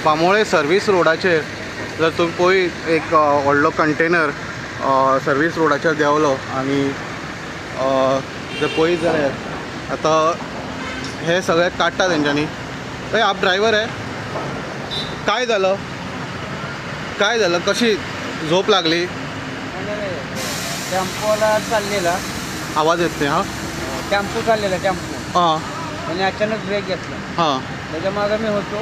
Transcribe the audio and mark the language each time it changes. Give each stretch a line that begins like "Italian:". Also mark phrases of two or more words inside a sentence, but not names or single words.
Konkani: बांबोळे सर्वीस रोडाचेर जर तुम्ही पळय एक व्हडलो कंटेनर सर्वीस रोडाचेर देंवलो आनी जर पळयत जाल्यार आतां हे सगळे काडटा तेंच्यांनी.
Marathi: आप ड्रायव्हर आहे, काय झालं कशी झोप लागली? टेम्पोला चाललेला आवाज येत नाही. हां टेम्पो चाललेला टेम्पो हां आणि अचानक ब्रेक घेतला. हां त्याच्या मागे मी होतो.